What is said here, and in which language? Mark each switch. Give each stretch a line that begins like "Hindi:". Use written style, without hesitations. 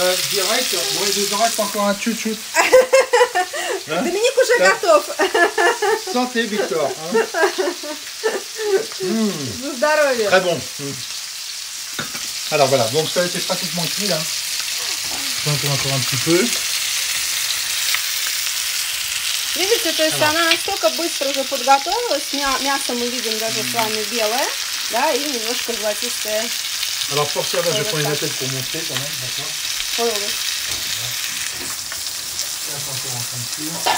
French: Direct, bon, il nous en reste encore un chut-chut. Hein?
Russian: Доминик уже готов.
French: Santé, Victor. Hein?
Russian: За здоровье.
French: Très bon. Alors voilà, donc ça c'est pratiquement cuit là. Encore un petit peu.
Russian: Видите, то есть она настолько быстро уже подготовилась. Мясо мы видим даже с вами белое, да, и немножко золотистое.
French: Alors pour servir, je prends une tête pour montrer quand même, d'accord. Oui, oui. Là, c'est encore en train de cuire.